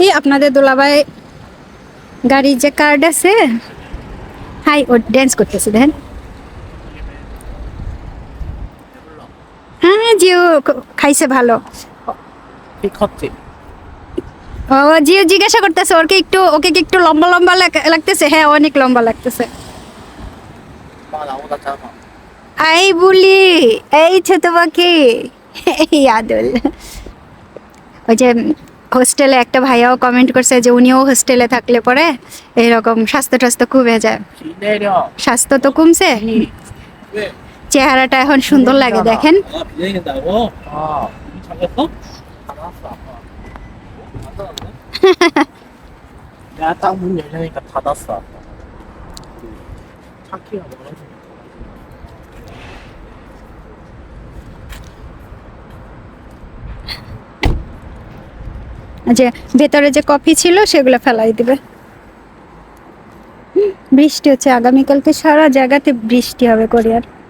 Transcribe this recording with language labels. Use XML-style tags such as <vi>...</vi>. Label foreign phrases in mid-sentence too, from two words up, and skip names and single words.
<bn>আপনাদের দুলাভাই গাড়ির যে কার্ড আছে, হাই ও ড্যান্স করতেছে দেখেন। হ্যাঁ জিও খাইছে ভালো।</bn> <ko>컸지</ko> <bn>ও জিও জিজ্ঞাসা করতেছে ওকে কি একটু লম্বা লম্বা লাগতেছে? হ্যাঁ অনেক লম্বা লাগতেছে।</bn> <ko>마 나보다 작아</ko> <bn>আই বলি এই ছোট পাখি, এই আদল। ওই যে হোস্টেলে একটা ভাইয়াও কমেন্ট করছে যে উনিও হোস্টেলে থাকলে পরে এরকম স্বাস্থ্য টাস্থ্য কমে যায়।</bn> <ko>비 내려</ko> <bn>স্বাস্থ্য তো কমছে,</bn> <ko>왜?</ko> <bn>চেহারাটা এখন সুন্দর লাগে দেখেন।</bn> <ko>아, 비 내린다고? 아, 비 잠겼어? 다 나왔어 아빠 안 닫았네? 내가 딱 문 열려니까 닫았어 아빠 차키가 멀어지네</ko> <bn>যে ভেতরে যে কফি ছিল সেগুলো ফেলাই দিবে। বৃষ্টি হচ্ছে, আগামীকালকে সারা জায়গাতে বৃষ্টি হবে কোরিয়ার।</bn>